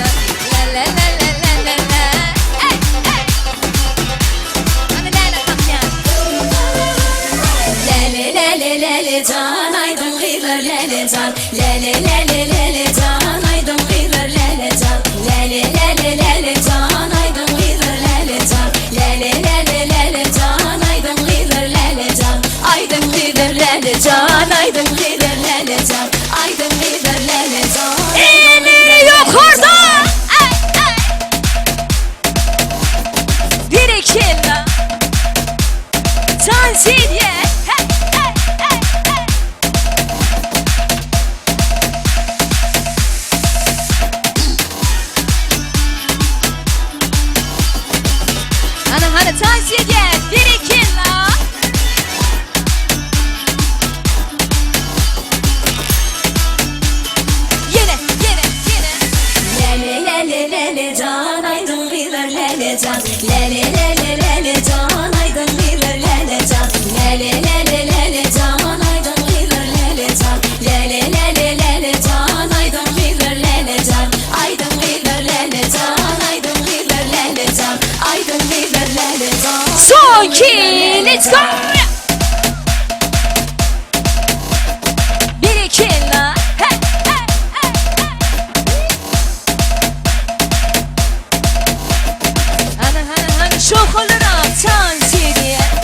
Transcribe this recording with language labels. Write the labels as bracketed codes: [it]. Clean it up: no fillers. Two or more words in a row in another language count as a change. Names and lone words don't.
[tr] La la la la la la la. Hani lele kapyan. Lele lele lele can aydın kıyılır lele can. Lele lele lele can aydın kıyılır lele can. Lele lele lele can aydın kıyılır lele can. Lele lele lele can aydın kıyılır lele can. Aydın kıyılır lele can aydın kıyılır lele can. Aydın kıyılır lele can. Elleri yukarıda. Bir iki la. Tansiye. Hani tansiye. Bir iki la. Yine. Lele lele lele can aydın kıyılır lele can. Lele lele lele can aydın kıyılır lele can. Lele lele lele can aydın kıyılır lele can. Lele lele lele can aydın kıyılır lele can. Aydın kıyılır lele can aydın kıyılır lele can. Aydın kıyılır lele can. Son ki, [en] let's go. [tr] Bir iki la. Hani şoförlere tansiye.